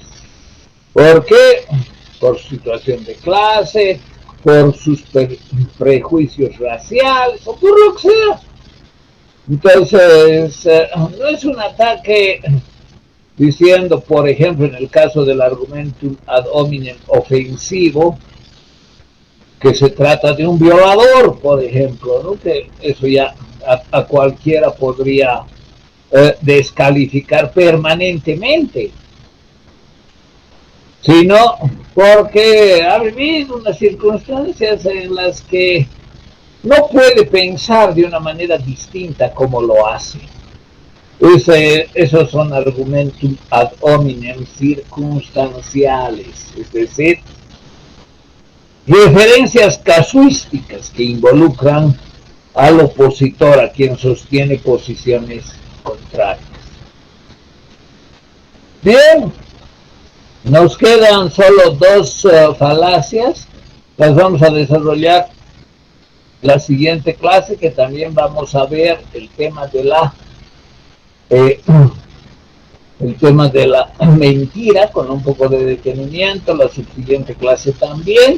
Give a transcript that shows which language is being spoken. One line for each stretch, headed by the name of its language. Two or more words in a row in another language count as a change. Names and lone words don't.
Spanish: ¿Por qué? Por su situación de clase, por sus prejuicios raciales o por lo que sea. Entonces, no es un ataque diciendo, por ejemplo, en el caso del
Latin: argumentum ad hominem
Spanish: ofensivo, que se trata de un violador, por ejemplo, ¿no? Que eso ya a cualquiera podría descalificar permanentemente, sino porque ha vivido unas circunstancias en las que no puede pensar de una manera distinta como lo hace. Esos son argumentos
Latin: ad hominem
Spanish: circunstanciales, es decir, referencias casuísticas que involucran al opositor, a quien sostiene posiciones contrarias. Bien, nos quedan solo dos falacias, las vamos a desarrollar la siguiente clase, que también vamos a ver el tema de la mentira con un poco de detenimiento, la subsiguiente clase también.